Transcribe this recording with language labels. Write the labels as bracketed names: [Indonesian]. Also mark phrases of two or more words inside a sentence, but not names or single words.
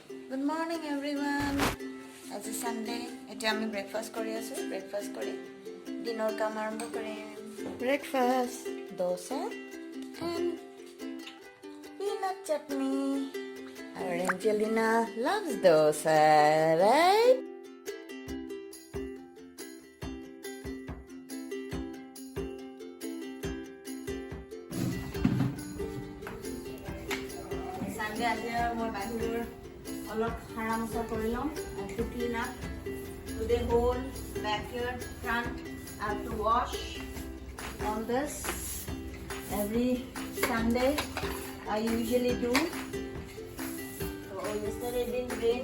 [English] Good morning everyone. As a Sunday, [Assamese] এটা আমি ব্রেকফাস্ট কৰি আছো। ব্রেকফাস্ট কৰি দিনৰ কাম আৰম্ভ কৰিম। [English] ব্রেকফাস্ট dosa and peanut chutney. Our Angelina loves dosa, right? [Assamese] Sunday আজি মই বাহিৰৰ অলপ হাৰা মচা কৰি লম [English] to clean up to the whole backyard front. I have to wash on this every Sunday. I usually do. So yesterday didn't rain.